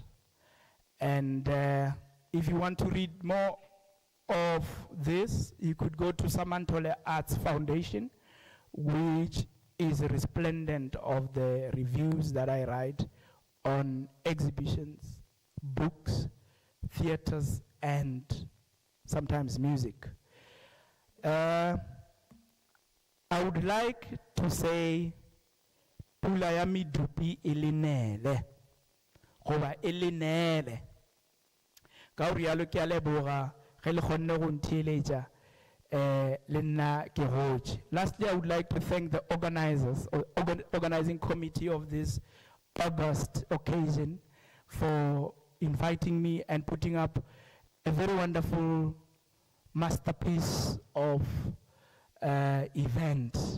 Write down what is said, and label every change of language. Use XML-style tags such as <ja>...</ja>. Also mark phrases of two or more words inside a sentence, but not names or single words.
<en>And if you want to read more of this, you could go to Samantole Arts Foundation, which is resplendent of the reviews that I write on exhibitions, books, theaters, and sometimes music. I would like to say,</en> <nso>pula ya medupi e le nele, goba e le nele. Ka o rialo ke a leboga ge le kgonne go ntheeletša le nna ke gotše.</nso> <en>Lastly, I would like to thank the organizers, or organizing committee of this August occasion, for inviting me and putting up a very wonderful masterpiece of event.</en>